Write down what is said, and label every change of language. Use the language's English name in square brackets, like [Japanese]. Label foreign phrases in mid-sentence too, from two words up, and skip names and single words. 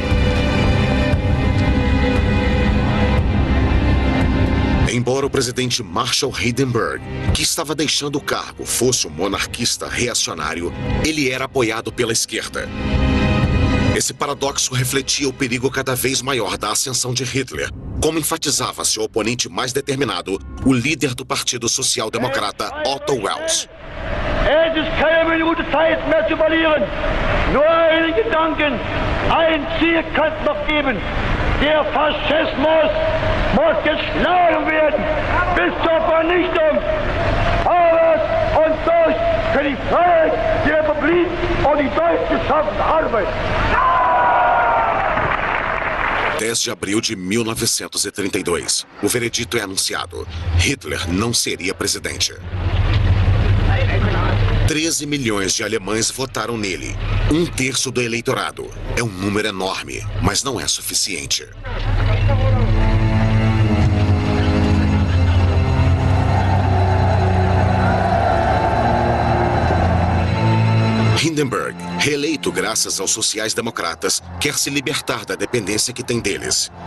[Portuguese] Embora o presidente Marshall Hindenburg, que estava deixando o cargo, fosse um monarquista reacionário, ele era apoiado pela esquerda. Esse paradoxo refletia o perigo cada vez maior da ascensão de Hitler, como enfatizava seu oponente mais determinado, o líder do Partido Social Democrata, Otto Wels. [German] Es ist keine Minute Zeit mehr zu verlieren. Nur einen Gedanken, ein Ziel kann es noch geben. Der Faschismus muss geschlagen werden bis zur Vernichtung. Arbeit und durch für die Freiheit der Republik und die deutsch geschaffene Arbeit. [Portuguese] 10 de abril de 1932. O veredito é anunciado. Hitler não seria presidente. 13 milhões de alemães votaram nele. 1/3 do eleitorado. É um número enorme, mas não é suficiente. Hindenburg, reeleito graças aos sociais-democratas, quer se libertar da dependência que tem deles.